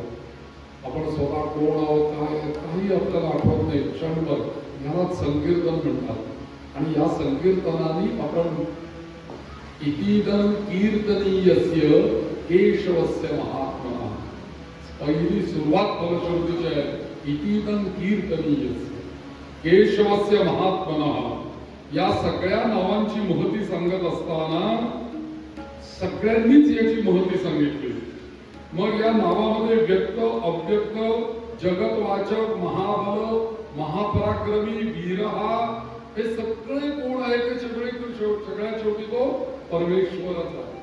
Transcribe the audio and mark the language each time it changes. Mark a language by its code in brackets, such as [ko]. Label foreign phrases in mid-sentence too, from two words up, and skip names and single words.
[mr] आपण स्वतः कोण आहोत, काय आहे, काही आपल्याला आठवत नाही. क्षणभर ह्याला संकीर्तन म्हणतात. आणि या संकीर्तनाने आपण [sa] इतीदं कीर्तनीयस्य केशवस्य महात्मना, [mr] पहिली सुरुवात फलश्रुतीची आहे. [sa] इतीदं कीर्तनीयस्य केशवस्य महात्मना. [mr] या सगळ्या नावांची महती सांगत असताना सगळ्यांनीच याची महती सांगितली. मग या नावामध्ये व्यक्त, अव्यक्त, जगतवाचक, महाबल, महापराक्रमी, वीरहा, हे सगळे कोण आहे ते सगळ्यात शेवटी तो परमेश्वरच आहे.